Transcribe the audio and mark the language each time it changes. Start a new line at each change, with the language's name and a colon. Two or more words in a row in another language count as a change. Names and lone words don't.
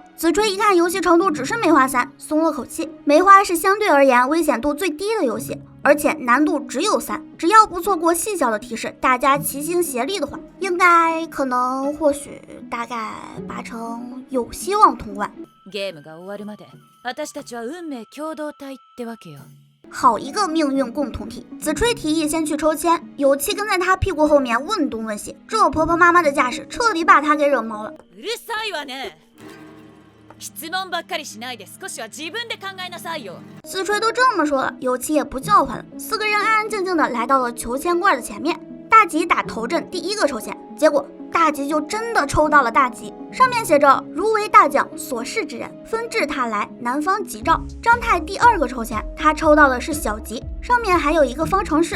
Chinese: 子吹一看游戏程度只是梅花3，松了口气。梅花是相对而言危险度最低的游戏，而且难度只有3，只要不错过细小的提示，大家齐心协力的话，应该可能或许大概8成有希望通关。
Japanese: ゲームが終わるまで、私たちは運命共同体ってわけよ。
Chinese: 好一个命运共同体！子吹提议先去抽签，有栖跟在他屁股后面问东问西，这婆婆妈妈的架势彻底把他给惹毛了。
Japanese: うるさいわね。質問ばっかりしないで少しは自分で考えなさいよ。
Chinese: 子吹都这么说了，有栖也不叫唤了。4个人安安静静的来到了求签罐的前面。大吉打头阵第1个抽签，结果大吉就真的抽到了大吉，上面写着如为大将所示之人，纷至沓来，南方吉兆。张太第2个抽签，他抽到的是小吉，上面还有一个方程式。